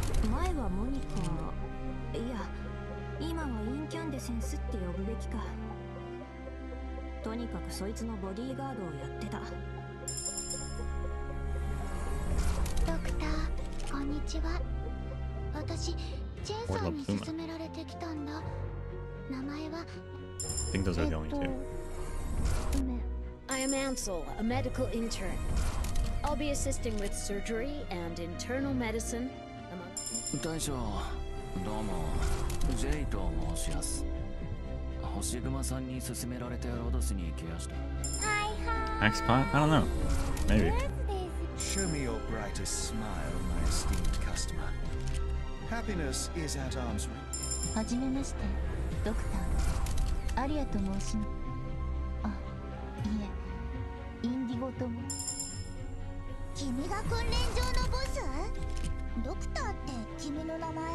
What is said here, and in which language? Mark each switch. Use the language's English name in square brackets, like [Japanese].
[Japanese] 前はモニカ、いや、今はインキャンデセンスって呼ぶべきか。とにかくそいつのボディーガードをやってた。ドクター、こんにちは。私、チェンさんに勧められてきたんだ。名前は。 [English] I think those are the only two. I am Ansel, a medical intern. I'll be assisting with surgery and internal medicine. [Japanese] 大将、どうも、ジェイと申します。星熊さんに勧められてロドスに来ました。 [English] Max pot? I don't know. Maybe. Show me your brightest smile, my esteemed customer. Happiness is at arm's reach. [Japanese] はじめまして、ドクター、アリアと申します。あ、いえ、インディゴとも。君が訓練場のボス？ドクターって君の名前？